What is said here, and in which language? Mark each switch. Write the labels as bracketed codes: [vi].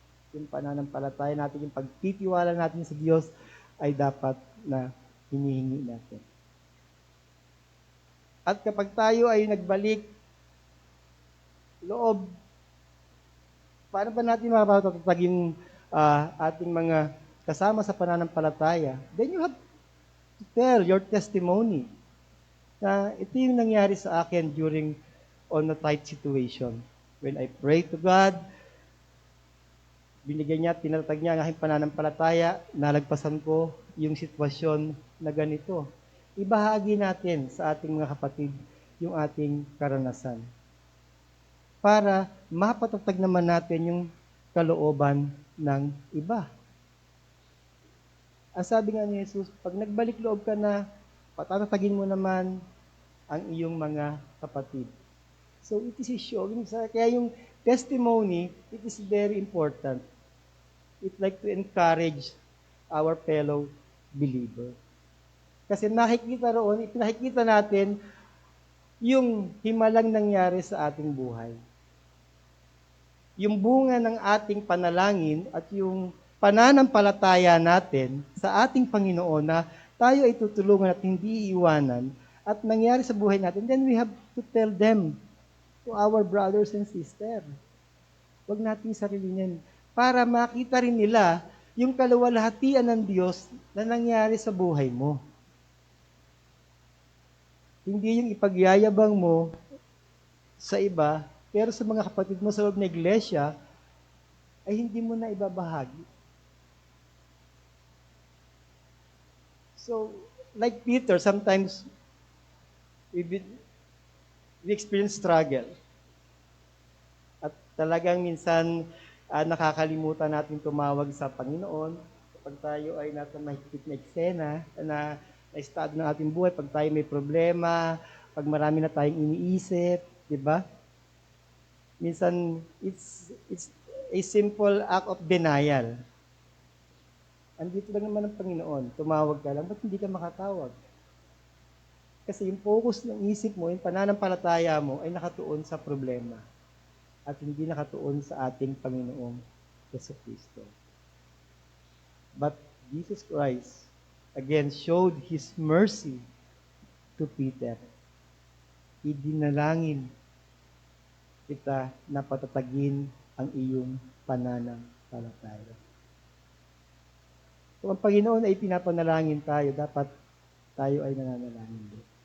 [tl] Yung pananampalataya natin, yung pagtitiwala natin sa Diyos ay dapat na hinihingi natin. At kapag tayo ay nagbalik loob, paano ba natin mapatatag yung ating mga kasama sa pananampalataya? [en] Then you have to tell your testimony [tl] na ito yung nangyari sa akin [en] during on a tight situation. When I pray to God, [tl] binigyan niya, tinatag niya ang aking pananampalataya, nalagpasan ko yung sitwasyon na ganito. Ibahagi natin sa ating mga kapatid yung ating karanasan. Para mapatatag naman natin yung kalooban ng iba. Ang sabi nga ni Jesus, pag nagbalik loob ka na, patatatagin mo naman ang iyong mga kapatid. [en] So it is showing, [tl] kaya yung [en] testimony, it is very important. It like to encourage our fellow believer. [tl] Kasi nakikita roon, ipinakikita natin yung himalang nangyari sa ating buhay. Yung bunga ng ating panalangin at yung pananampalataya natin sa ating Panginoon na tayo ay tutulungan at hindi iiwanan at nangyari sa buhay natin, [en] then we have to tell them to our brothers and sisters. [tl] Huwag nating sarilinin. Para makita rin nila yung kaluwalhatian ng Diyos na nangyari sa buhay mo. Hindi yung ipagyayabang mo sa iba, pero sa mga kapatid mo sa loob ng iglesia, ay hindi mo na ibabahagi. [en] So, like Peter, sometimes we experience struggle. [tl] At talagang minsan, nakakalimutan natin tumawag sa Panginoon kapag tayo ay nasa mahigpit na eksena na estado ng ating buhay, pag tayo may problema, pag marami na tayong iniisip, di ba? [en] Minsan, it's a simple act of denial. [tl] Andito lang naman ang Panginoon, tumawag ka lang, ba't hindi ka makatawag? Kasi yung focus ng isip mo, yung pananampalataya mo, ay nakatuon sa problema at hindi nakatuon sa ating Panginoong Jesucristo. [en] But Jesus Christ, again, showed His mercy to Peter. [tl] Idinalangin kita na patatagin ang iyong pananampalataya. Kung ang Panginoon ay pinapanalangin tayo, dapat tayo ay nananalangin din.